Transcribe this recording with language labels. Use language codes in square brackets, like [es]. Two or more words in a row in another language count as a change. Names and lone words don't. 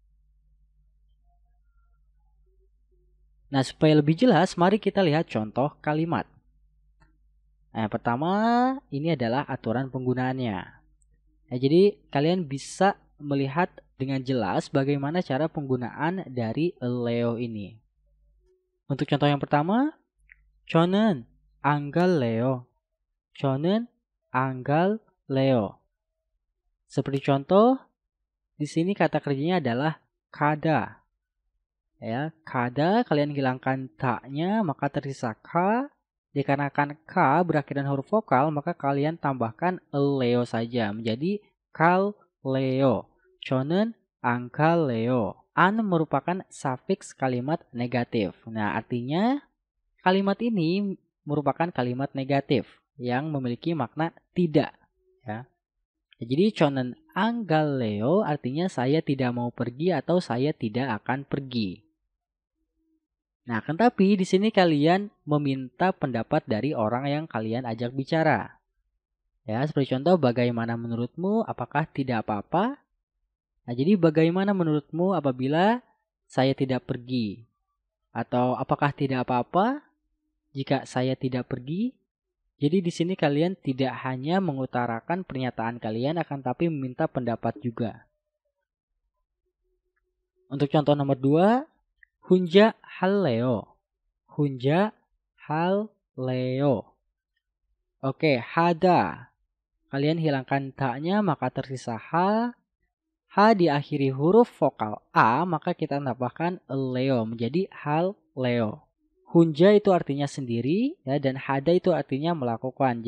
[id] Nah, supaya lebih jelas, mari kita lihat contoh kalimat. Nah, yang pertama, ini adalah aturan penggunaannya. Nah, jadi kalian bisa melihat dengan jelas bagaimana cara penggunaan dari Leo ini. Untuk contoh yang pertama, [ko] 저는 안 갈래요. 저는 안 갈래요. [id] Seperti contoh, di sini kata kerjanya adalah kada. Ya, kada kalian hilangkan ta-nya maka tersisa ka. Dikarenakan ka berakhiran huruf vokal maka kalian tambahkan leo saja menjadi kaleo. [ko] 저는 안 갈래요. [id] An merupakan sufiks kalimat negatif. Nah, artinya kalimat ini merupakan kalimat negatif yang memiliki makna tidak, ya. Jadi [ko] 저는 안 갈래요 [id] artinya saya tidak mau pergi atau saya tidak akan pergi. Nah, tapi di sini kalian meminta pendapat dari orang yang kalian ajak bicara. Ya, seperti contoh, bagaimana menurutmu? Apakah tidak apa-apa? Nah, jadi bagaimana menurutmu apabila saya tidak pergi? Atau apakah tidak apa-apa jika saya tidak pergi? Jadi di sini kalian tidak hanya mengutarakan pernyataan kalian, akan tapi meminta pendapat juga. Untuk contoh nomor 2, [ko] 혼자 할래요. 혼자 할래요. [id] Oke, hada. Kalian hilangkan ta-nya maka tersisa ha. Ha diakhiri huruf vokal a maka kita tambahkan leo menjadi halleo. Hunja itu artinya sendiri, ya, dan hada itu artinya melakukan.